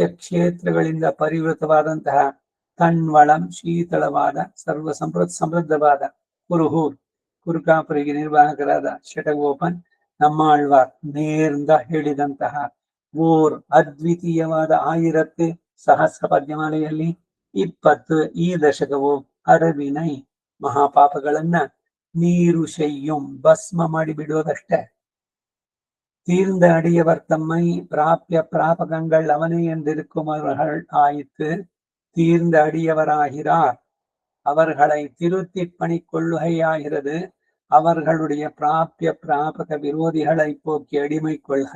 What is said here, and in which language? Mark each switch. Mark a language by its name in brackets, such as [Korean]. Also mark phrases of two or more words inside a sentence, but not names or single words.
[Kannada] ಕ್ಷೇತ್ರಗಳಿಂದ ಪರಿವೃತವಾದಂತಹ ತನ್ವಳಂ ಶೀತಳವಾದ ಸರ್ವ ಸಮೃದ್ಧವಾದ ಕುರುಹೂರ್ ಕುರುಕಾಪುರಿಗೆ ನಿರ್ವಾಹಕರಾದ ಶಟಗೋಪನ್ ನಮ್ಮಾಳ್ವಾರ್ ನೇರ್ಂದ ಹೇಳಿದಂತಹ ಓರ್ ಅದ್ವಿತೀಯವಾದ 1000 ಸಹಸ್ರ ಪದ್ಯಮಾಲೆಯಲ್ಲಿ 20 ಈ ದಶಕವು ಅರವಿನೈ ಮಹಾಪಾಪಗಳನ್ನ [Tamil] நீறு செய்யும் [Kannada] ಭಸ್ಮ ಮಾಡಿ ಬಿಡುವುದಷ್ಟೇ. [Tamil] தீர்ந்த அடியவர் தம்மை பிராபிய பிராபகங்கள் அவனை என்றிருக்குமவர்கள் ஆயிற்று. தீர்ந்த அடியவராகிறார், அவர்களை திருத்தி பணி கொள்ளுகையாகிறது. அவர்களுடைய பிராபிய பிராபக விரோதிகளை போக்கி அடிமை கொள்கை.